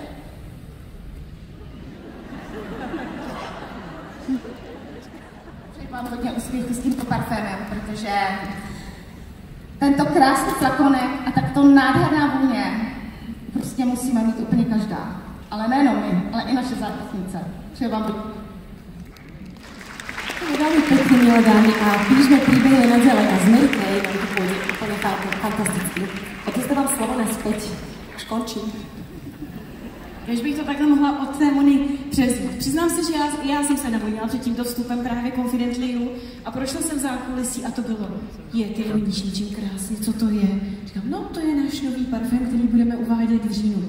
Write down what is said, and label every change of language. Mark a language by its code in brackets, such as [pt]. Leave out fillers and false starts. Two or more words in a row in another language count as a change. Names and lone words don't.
[cs] Přeji vám hodně úspěchu s tímto parfémem, protože tento krásný flakonek a takto nádherná vůně prostě musíme mít úplně každá. Ale nejenom my, ale i naše zákaznice. Přeji vám hodně. [sk] Veľmi pekne, milé dámy, a píšme príbehy naďalej a z Mary Kay nám to pôjde úplne fantasticky. A teď vám slovo naspäť. Už končím. [cs] Když bych to takhle mohla od té Mony převzít. Přiznám se, že já jsem se navonila před tímto vstupem právě Confidently a prošla jsem zákulisí a to bylo: ty voníš ničím krásně, co to je? Říkám, no to je náš nový parfém, který budeme uvádět v říjnu.